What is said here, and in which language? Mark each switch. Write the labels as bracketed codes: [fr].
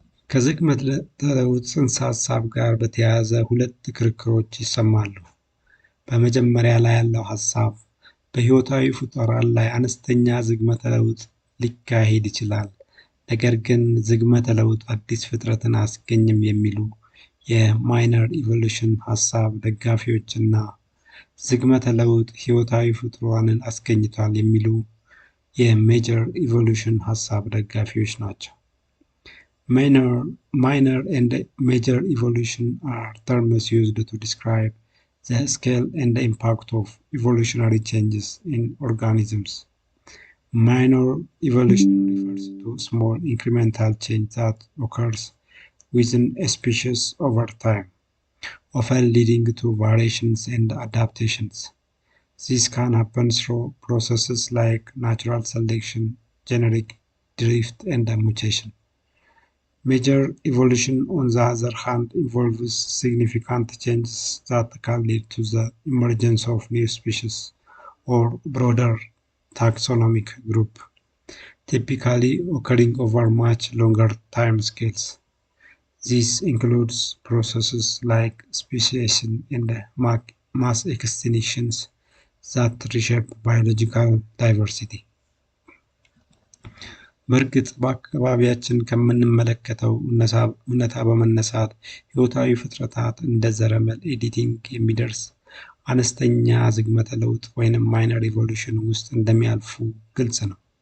[am] ከዝግመተ ለውጥ ጽንሰ ሀሳብ ጋር በተያያዘ ሁለት ክርክሮች ይሰማሉ። በመጀመሪያ ላይ ያለው ሀሳብ በሕይወታዊ ፍጡራን ላይ አነስተኛ ዝግመተ ለውጥ ሊካሄድ ይችላል፣ ነገር ግን ዝግመተ ለውጥ አዲስ ፍጥረትን አያስገኝም የሚሉ የማይነር ኢቮሉሽን ሀሳብ ደጋፊዎችና ዝግመተ ለውጥ ሕይወታዊ ፍጡራንን አስገኝቷል የሚሉ የሜጀር ኢቮሉሽን ሀሳብ ደጋፊዎች ናቸው። [en] Minor and major evolution are terms used to describe the scale and the impact of evolutionary changes in organisms. Minor evolution refers to small incremental change that occurs within a species over time, often leading to variations and adaptations. This can happen through processes like natural selection, genetic drift, and mutation. Major evolution, on the other hand, involves significant changes that can lead to the emergence of new species or broader taxonomic group, typically occurring over much longer time scales. This includes processes like speciation and mass extinctions that reshape biological diversity. [am] በእርግጥ በአካባቢያችን ከምንመለከተው እውነታ በመነሳት ሕይወታዊ ፍጥረታት እንደ ዘረመል ኤዲቲንግ የሚደርስ አነስተኛ ዝግመተ ለውጥ ወይንም ማይነር ኢቮሉሽን ውስጥ እንደሚያልፉ ግልጽ ነው።